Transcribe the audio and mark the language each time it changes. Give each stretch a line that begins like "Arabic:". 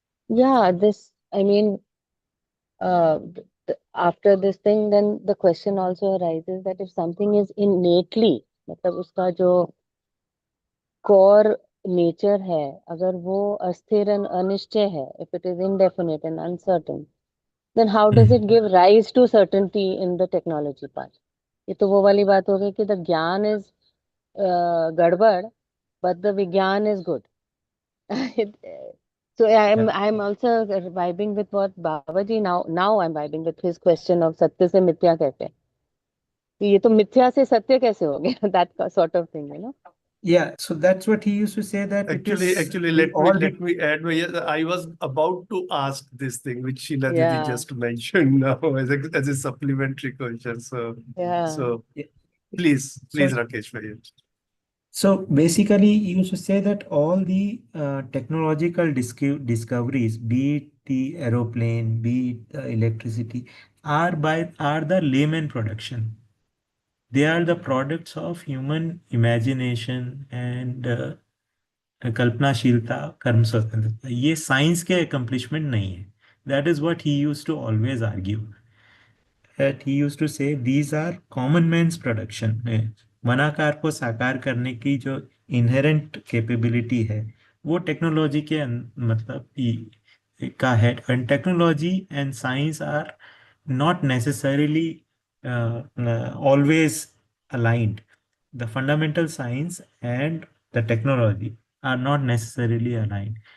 English: Yeah, this, I mean, after this thing, then the question also arises that if something is innately,
Hindi: मतलब उसका जो core nature है, अगर वो अस्थिर and अनिश्चय है,
English: if it is indefinite and uncertain, then how does it give rise to certainty in the technology part?
Hindi: ये तो वो वाली बात हो गई कि
English: the ज्ञान is गड़बड़, but the विज्ञान is good. So I'm also vibing with what Babaji now I'm vibing with his question of
Hindi: सत्य से मिथ्या कैसे. ये तो मिथ्या से सत्य कैसे हो गया?
English: That sort of thing, you know. Yeah, so that's what he used to say, that actually let me add भैया I was about to ask this thing which Sheila Didi Yeah. just mentioned now as a supplementary question, so Yeah. please So- Rakesh भैया. So basically, you used to say that all the technological discoveries, be it the aeroplane, be it the electricity, are the layman production. They are the products of human imagination and
Hindi: कल्पनाशीलता, कर्म स्वतंत्रता. ये science के accomplishment नहीं है.
English: That is what he used to always argue. That he used to say these are common man's production.
Hindi: मनाकार को साकार करने की जो इनहेरेंट कैपेबिलिटी है वो टेक्नोलॉजी के मतलब का है.
English: And technology and science are not necessarily always aligned. The fundamental science and the technology are not necessarily aligned.